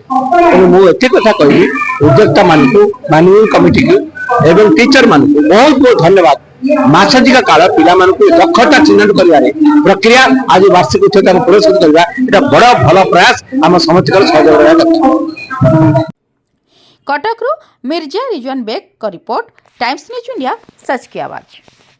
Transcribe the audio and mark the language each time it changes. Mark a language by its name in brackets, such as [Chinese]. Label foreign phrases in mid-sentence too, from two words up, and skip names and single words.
[Odia] ତେଣୁ ମୁଁ ଏତେ କଥା କହିବି ଉଦ୍ୟୋକ୍ତା ମାନଙ୍କୁ, [English] managing committee [Odia] ଏବଂ ଟିଚର ମାନଙ୍କୁ ବହୁତ ବହୁତ ଧନ୍ୟବାଦ। ମାସାଧିକ କାଳ ପିଲାମାନଙ୍କୁ ଦକ୍ଷତା ଚିହ୍ନଟ କରିବାରେ ପ୍ରକ୍ରିୟା ଆଜି ବାର୍ଷିକ ଉଚ୍ଚତାକୁ ପୁରସ୍କୃତ କରିବା, ଏଟା ବଡ ଭଲ ପ୍ରୟାସ। ଆମ ସମସ୍ତଙ୍କର ସହଯୋଗ ରହିବା ଦରକାର। [Hindi] कटकरू मिर्जा रिजवान बेग का रिपोर्ट, टाइम्स न्यूज इंडिया, सच की आवाज।